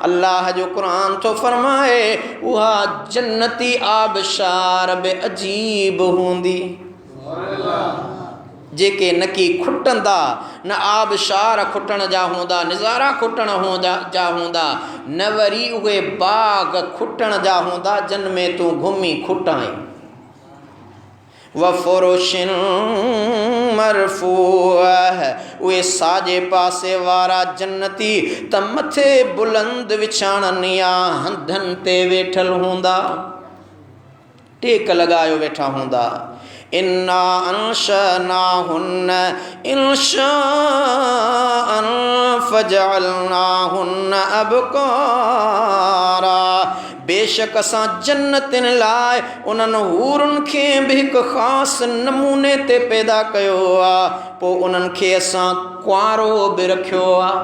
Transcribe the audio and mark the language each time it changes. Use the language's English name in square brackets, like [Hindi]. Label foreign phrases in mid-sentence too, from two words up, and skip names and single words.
[Sindhi] अल्लाह जो क़ुरान थो फरमाए उहा जन्नती आबशार बि अजीब हूंदी, जेके न की खुटंदा, न आबशार खुटण जा हूंदा, नज़ारा खुटण जा हूंदा, न वरी उहे बाग़ खुटण जा हूंदा जिन में तूं घुमी खुटाई। [Arabic] وفرش مرفوعة, [Sindhi] उहे साॼे पासे वारा जन्नती त मथे बुलंद विछाणनि या हंधनि ते वेठल हूंदा, टेक लॻायो वेठा हूंदा। [Arabic] إنا أنشأناهن إنشاء فجعلناهن أبكارا, [Sindhi] बेशक असां जन्नतिन लाइ उन्हनि हूरुनि खे बि हिकु ख़ासि नमूने ते पैदा कयो आहे, पोइ उन्हनि खे असां कुंवारो बि रखियो आहे।